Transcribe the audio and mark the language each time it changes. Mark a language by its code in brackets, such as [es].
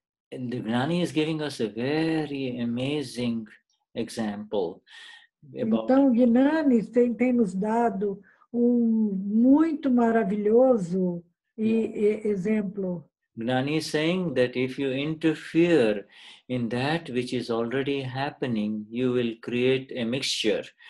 [en] The Gnani is giving us a very amazing example. [pt] Então, Gnani tem nos dado muito maravilhoso exemplo. [en] Gnani is saying that if you interfere in that which is already happening, you will create a mixture.